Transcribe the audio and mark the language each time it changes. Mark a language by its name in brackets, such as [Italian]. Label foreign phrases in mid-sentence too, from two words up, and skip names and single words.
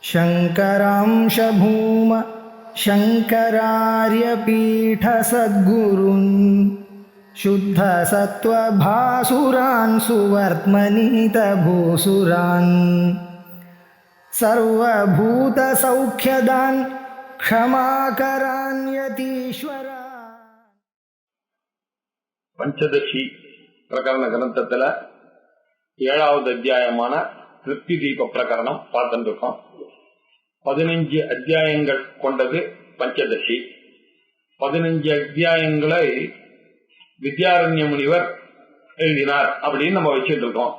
[Sanskrit] शङ्करांश भूम शङ्करार्यपीठसद्गुरून् शुद्धसत्त्वभासुरान् सुवर्त्मनीतभूसुरान् सर्वभूतसौख्यदान् क्षमाकरान् यतीश्वरा. [Tamil] பஞ்சதசி பிரகரண கிரந்தத்துல 7வது அத்தியாயமான திருப்தி தீப பிரகரணம் பார்த்துட்டு இருக்கோம். 15 அத்தியாயங்கள் கொண்டது பஞ்சதசி. 15 அத்தியாயங்களை வித்யாரண்ய முனிவர் எழுதினார் அப்படின்னு நம்ம வச்சுட்டு இருக்கோம்.